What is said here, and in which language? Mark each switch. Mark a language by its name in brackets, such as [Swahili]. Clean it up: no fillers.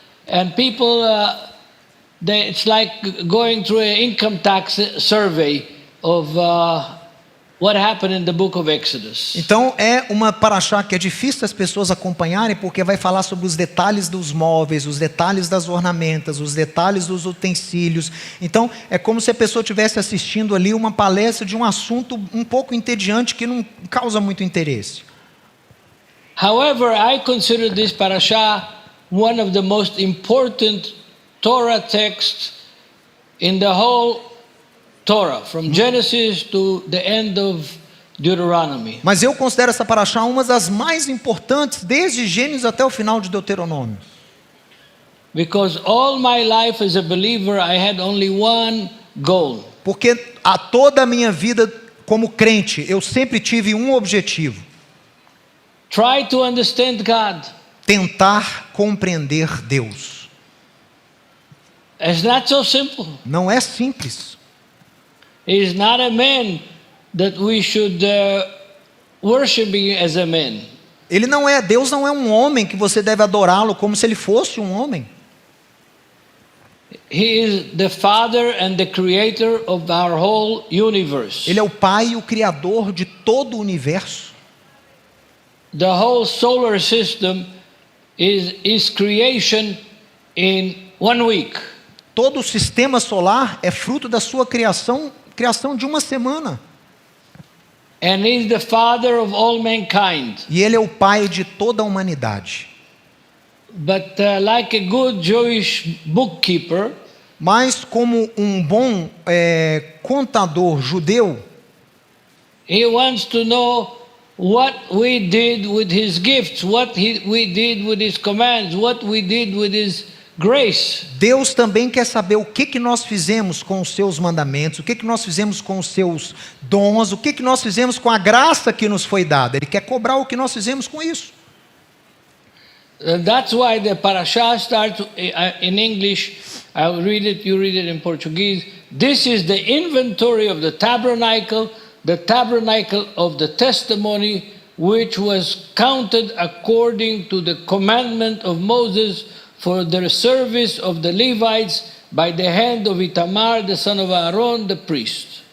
[English] And people, it's like going through an income tax survey of what happened in the book of Exodus. [Portuguese] Então é uma parashá que é difícil as pessoas acompanharem, porque vai falar sobre os detalhes dos móveis, os detalhes das ornamentas, os detalhes dos utensílios. Então é como se a pessoa estivesse assistindo ali uma palestra de um assunto um pouco entediante que não causa muito interesse. [English] However, I consider this parasha one of the most important Torah texts in the whole Torah, from Genesis to the end of Deuteronomy. [Portuguese] Mas eu considero essa parashá uma das mais importantes, desde Gênesis até o final de Deuteronômio. [English] Because all my life as a believer, I had only one goal. [Portuguese] Porque a toda a minha vida como crente, eu sempre tive um objetivo: [English] try to understand God. [Portuguese] Tentar compreender Deus. [English] It's not so simple. [Portuguese] Não é simples. [English] He is not a man that we should worship as a man. [Portuguese] Deus não é um homem que você deve adorá-lo como se ele fosse um homem. [English] He is the Father and the Creator of our whole universe. [Portuguese] Ele é o Pai e o Criador de todo o universo. [English] The whole solar system is creation in 1 week. [Portuguese] Todo o sistema solar é fruto da sua criação de uma semana. [English] And he is the father of all mankind. [Portuguese] E ele é o pai de toda a humanidade. [English] But like a good Jewish bookkeeper, [Portuguese] mas como um bom contador judeu, [English] he wants to know what we did with his gifts, we did with his commands, what we did with his grace. [Portuguese] Deus também quer saber o que nós fizemos com os seus mandamentos, o que nós fizemos com os seus dons, o que nós fizemos com a graça que nos foi dada. Ele quer cobrar o que nós fizemos com isso. [English] That's why the parasha starts in English. I'll read it, you read it in Portuguese. This is the inventory of the tabernacle of the testimony, which was counted according to the commandment of Moses for the service of the Levites by the hand of Itamar, the son of Aaron, the priest.